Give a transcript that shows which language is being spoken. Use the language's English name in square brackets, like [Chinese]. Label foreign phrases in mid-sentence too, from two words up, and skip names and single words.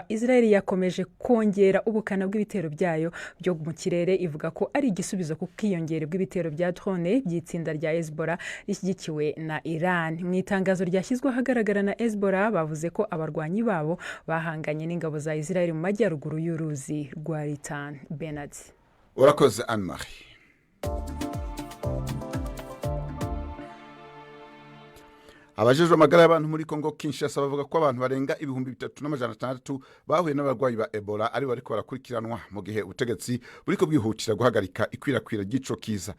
[Kinyarwanda] Israeli yakomeje kongera ubukana bw'ibitero byayo byo mu kirere, ivuga ko ari igisubizo ku kwiyongera bw'ibitero bya drone by'itsinda rya Hezbollah rishyigikiwe na Iran. Mu itangazo ryashyizwe ahagaragara na Hezbollah, bavuze ko abarwanyi babo bahanganye n'ingabo za Israeli mu majyaruguru y'uruzi rwa Litani. Bernard. Urakoze Anne Marie. [Rundi] Abajejwe amagara y'abantu muri Kongo Kinshasa bavuga ko abantu barenga 3600 bahuye n'abarwayi ba Ebola ari bariko barakurikiranwa, mu gihe ubutegetsi buriko bwihutira guhagarika ikwirakwira ry'ico kiza.